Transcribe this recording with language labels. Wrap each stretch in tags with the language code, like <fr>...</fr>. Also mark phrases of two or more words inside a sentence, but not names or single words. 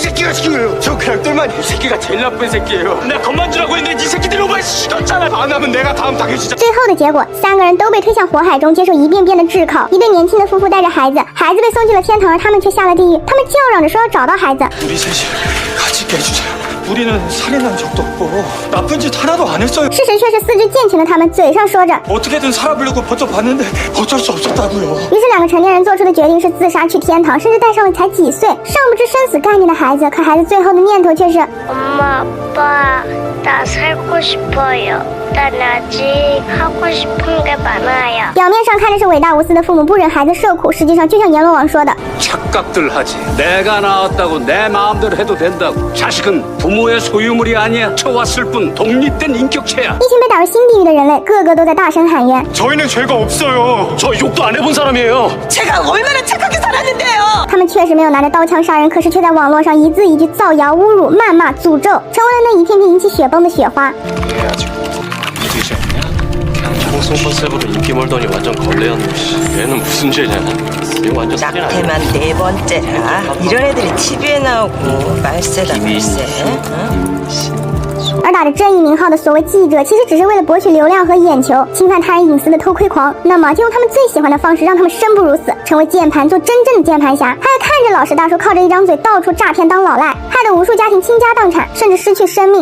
<zh>最后的结果，3个人都被推向火海中接受一遍遍的炙烤。一对年轻的夫妇带着孩子，孩子被送进了天堂，而他们却下了地狱。他们叫嚷着说要找到孩子。</zh> <ko>우리는 살인한 적도 없고 나쁜 짓 하나도 안 했어요.</ko> <zh>事实却是4只健全的他们嘴上说着</zh> <ko>어떻게든 살아보려고 버텨봤는데 어쩔 수 없었다고요.</ko> <zh>于是2个成年人做出的决定是自殺去天堂，甚至带上了才几岁、尚不知生死概念的孩子。可孩子最后的念头却是</zh> <ko>엄마, 아빠, 나 살고 싶어요. 난 아직 하고 싶은 게 많아요.</ko> <zh>表面上看着是伟大无私的父母不忍孩子受苦，实际上就像阎罗王说的</zh> <ko>착각들 하지. 내가 낳았다고 내 마음대로 해도 된다고. 자식은 부모의 소유물이 아니야. 쳐왔을 뿐 독립된 인격체야.</ko> <zh>一群被打入新地狱的人类，个个都在大声喊冤。</zh> <ko>저희는 죄가 없어요. 저 욕도 안 해본 사람이에요. 제가 얼마나 착하게 살았는데요.</ko> <zh>他们确实没有拿着刀枪杀人，可是却在网络上一字一句造谣、侮辱、谩骂、诅咒，成为了那一片片引起雪崩的雪花。</zh> <ko>얘 아직 믿으지 않냐? 그냥 방송 컨셉으로 인기 몰더니 완전 걸레였네. 얘는 무슨 죄냐? 이거 완전 살인 아니야? 낙태만 4번째라. 이런 애들이 TV에 나오고 말세다 말세. 응?</ko> <zh>而打着正义名号的所谓记者，其实只是为了博取流量和眼球，侵犯他人隐私的偷窥狂。那么就用他们最喜欢的方式，让他们生不如死，成为键盘，做真正的键盘侠。还有看着老实大叔靠着一张嘴到处诈骗当老赖，害得无数家庭倾家荡产，甚至失去生命。</zh>